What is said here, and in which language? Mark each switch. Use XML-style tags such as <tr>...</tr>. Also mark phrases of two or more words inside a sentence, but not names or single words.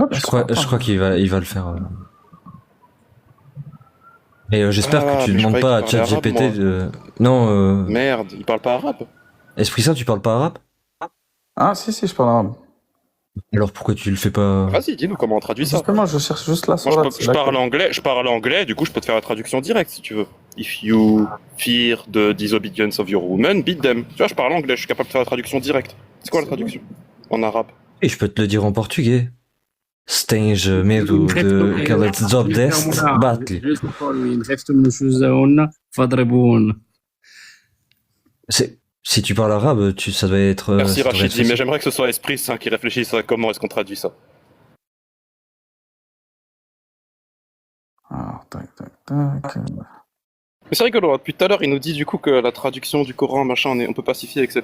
<fr>je crois qu'il va le faire. Et j'espère que tu ne demandes pas à ChatGPT de... Non, Merde, il parle pas arabe. Esprit Saint, tu parles pas arabe? Ah, si, je parle arabe. Alors pourquoi tu le fais pas? Vas-y, dis-nous comment on traduit ça. Justement, je cherche juste la sourate. Moi, je parle anglais, du coup, je peux te faire la traduction directe, si tu veux.</fr> <en>If you fear the disobedience of your woman, beat them.</en> <fr>Tu vois, je parle anglais, je suis capable de faire la traduction directe. C'est quoi la traduction en arabe? Et je peux te le dire en portugais.</fr> <pt>Esteja medo de que ela desobedece, bate-lhe.</pt> <fr>Si tu parles arabe, ça doit être... Merci Rachidi, mais j'aimerais que ce soit Esprit Saint qui réfléchisse à comment est-ce qu'on traduit ça. Ah, tac. Mais c'est rigolo, depuis tout à l'heure, il nous dit du coup que la traduction du Coran, machin, on peut pacifier, etc.</fr>